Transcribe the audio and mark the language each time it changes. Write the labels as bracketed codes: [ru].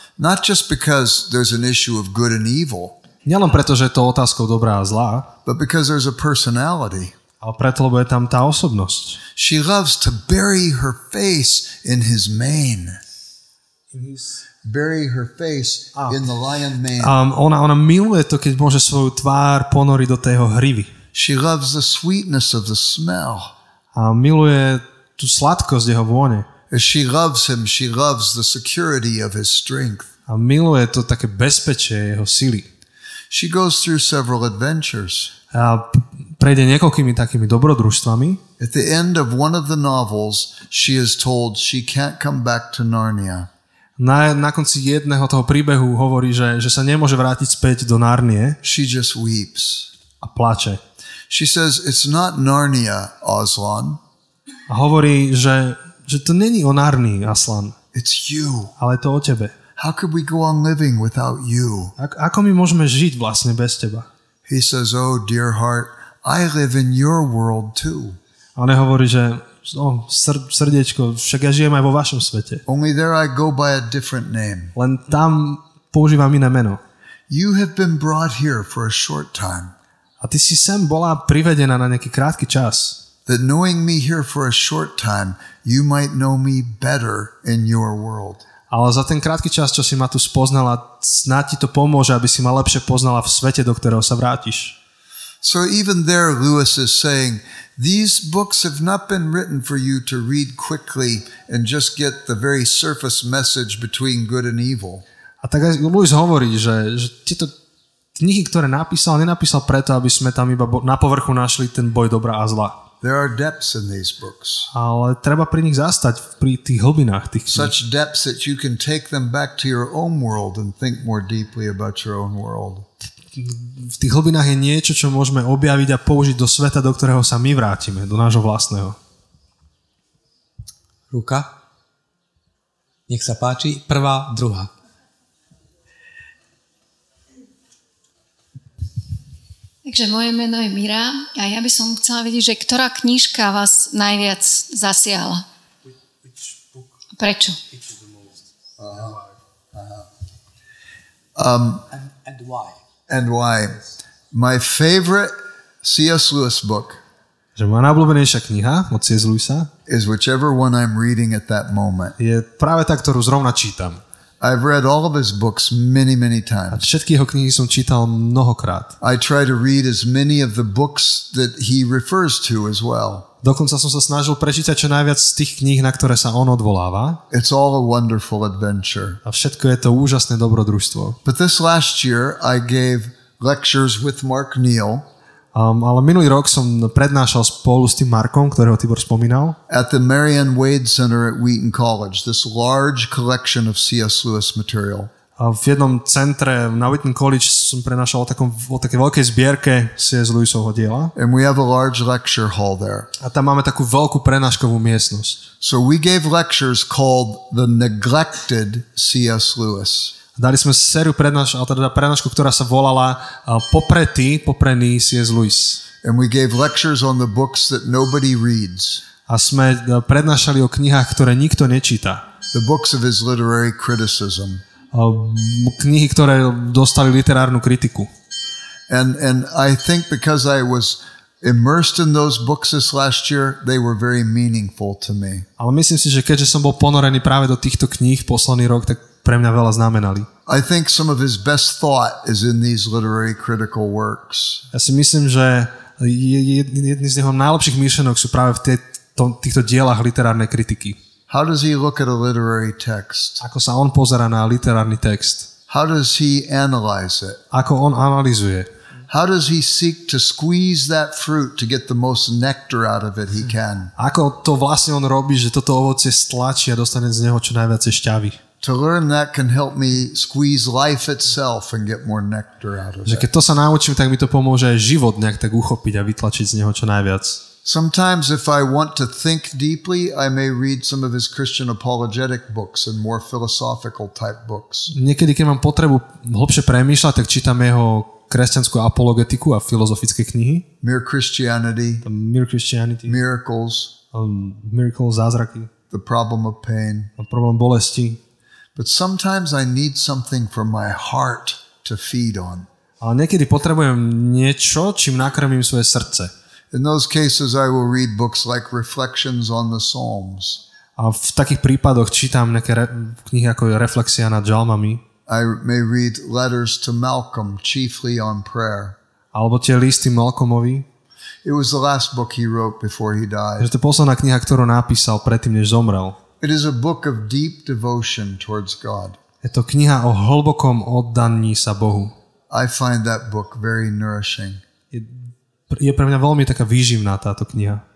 [en] Not just because there's an issue of good and evil. [sk] Nielen preto, že je to otázkou dobrá a zlá, [en] but because there's a personality. [sk] Ale preto, lebo je tam tá osobnosť. [en] She loves to bury her face in his mane. Bury her face in the lion mane. [sk] Ona miluje to, keď môže svoju tvár ponoriť do tého hrivy. [en] She loves the sweetness of the smell. [sk] A miluje tú sladkosť jeho vône. [en] As she loves him, she loves the security of his strength. [sk] A miluje to také bezpečie jeho sily. [en] She goes through several adventures. [sk] A prejde niekoľkými takými dobrodružstvami. [en] At the end of one of the novels, she is told she can't come back to Narnia. [sk] Na konci jedného toho príbehu hovorí, že sa nemôže vrátiť späť do Nárnie. [en] She just weeps. [sk] A plače. [en] She says, it's not Narnia, Aslan. [sk] A hovorí, že to není o Nárnii, Aslan. [en] It's you. [sk] Ale je to o tebe. [en] How could we go on living without you? [sk] Ako my môžeme žiť vlastne bez teba? [en] He says, oh dear heart, I live in your world too. [sk] A on hovorí, že srdiečko, však ja žijem aj vo vašom svete. [en] Only there I go by a different name. [sk] Len tam používam iné meno. [en] You have been brought here for a short time. [sk] A ty si sem bola privedená na nejaký krátky čas. [en] That knowing me here for a short time, you might know me better in your world. [sk] Ale za ten krátky čas, čo si ma tu spoznala, snáď ti to pomôže, aby si ma lepšie poznala v svete, do ktorého sa vrátiš. [en] So even there Lewis is saying, these books have not been written for you to read quickly and just get the very surface message between good and evil. [sk] A tak aj Lewis hovorí, že tieto knihy, ktoré nenapísal preto, aby sme tam iba na povrchu našli ten boj dobra a zla. [en] There are depths in these books. [sk] Ale treba pri nich zastať, pri tých hlbinách tých kníh. [en] Such depths that you can take them back to your own world and think more deeply about your own world. [sk] V tých hlbinách je niečo, čo môžeme objaviť a použiť do sveta, do ktorého sa my vrátime, do nášho vlastného. Ruka. Nech sa páči. Prvá, druhá. Takže moje meno je Mira a ja by som chcela vedieť, že ktorá knižka vás najviac zasiahla? Prečo? [en] And why? And why? My favorite C.S. Lewis book [sk] Že moja najobľúbenejšia kniha od C.S. Lewisa [en] is whichever one I'm reading at that moment. [sk] je práve tá, ktorú zrovna čítam. [en] I've read all of his books many, many [sk] A [en] times. [sk] všetky jeho knihy som čítal mnohokrát. [en] I try to read as many of the books that he refers to as well. [sk] Dokonca som sa snažil prečítať čo najviac z tých kníh, na ktoré sa on odvoláva. [en] It's all a wonderful adventure. [sk] A všetko je to úžasné dobrodružstvo. [en] But this last year I gave lectures with Mark Neal [sk] Ale minulý rok som prednášal spolu s tým Markom, ktorého Tibor spomínal. [en] at the Marion Wade Center at Wheaton College, this large collection of C.S. Lewis material. [sk] A v jednom centre na Wheaton College som prednášal o takej veľkej zbierke C.S. Lewisovho diela. [en] And we have a large lecture hall there. [sk] A tam máme takú veľkú prednáškovú miestnosť. [en] So we gave lectures called The Neglected C.S. Lewis. [sk] Dali sme sériu prednášku, ktorá sa volala popredný C.S. Lewis. [en] And we gave lectures on the books that nobody reads. [sk] A sme prednášali o knihách, ktoré nikto nečíta. [en] The books of his literary criticism. [sk] Knihy, ktoré dostali literárnu kritiku. [en] And I think because I was immersed in those books this last year, they were very meaningful to me. [sk] Ale myslím si, že keďže som bol ponorený práve do týchto kníh posledný rok, tak pre mňa veľa znamenali. [en] I think some of his best thought is in these literary critical works. [sk] Ja si myslím, že jedný z jeho najlepších myšlenok sú práve v týchto dielach literárnej kritiky. [en] How does he look at a literary text? [sk] Ako sa on pozerá na literárny text? [en] How does he analyze it? [sk] Ako on analyzuje? [en] How does he seek to squeeze that fruit to get the most nectar out of it he can? [sk] Ako to vlastne on robí, že toto ovocie stlačí a dostane z neho čo najviac šťavy? [en] To learn that can help me squeeze life itself and get more nectar out of [sk] Že [en] it. [sk] keď to sa naučím, tak mi to pomôže aj život nejak tak uchopiť a vytlačiť z neho čo najviac. [en] Sometimes if I want to think deeply, I may read some of his Christian apologetic books and more philosophical type books. [sk] Niekedy, keď mám potrebu hlbšie premýšľať, tak čítam jeho kresťanskú apologetiku a filozofické knihy. [en] Mere Christianity, Mere Christianity, miracles, [sk] Miracles, zázraky, [en] the problem of pain. [sk] problém bolesti. [en] But sometimes I need something from my heart to feed on. [sk] Ale niekedy potrebujem niečo, čím nakrmím svoje srdce. [en] In those cases, I will read books like Reflections on the Psalms. [sk] A v takých prípadoch čítam nejaké knihy ako Reflexia nad žalmami. [en] I may read letters to Malcolm, chiefly on prayer. [sk] Alebo tie listy Malcolmovi. [en] It was the last book he wrote before he died. [sk] Že to je posledná kniha, ktorú napísal predtým, než zomrel. [en] It is a book of deep devotion towards God. [sk] Je to kniha o hlbokom oddaní sa Bohu. [en] I find that book very nourishing. [sk] Je pre mňa veľmi taká výživná táto kniha.